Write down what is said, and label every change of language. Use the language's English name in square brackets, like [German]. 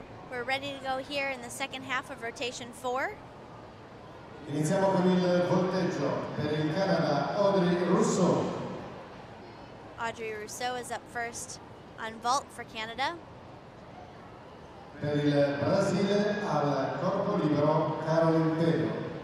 [English] We're ready to go here in the second half of rotation 4. [Italian] Iniziamo con il volteggio per il Canada, Audrey Rousseau. [English] Audrey Rousseau is up first. On vault for Canada. [Italian] Per il Brasile al corpo libero Caroline Pedro.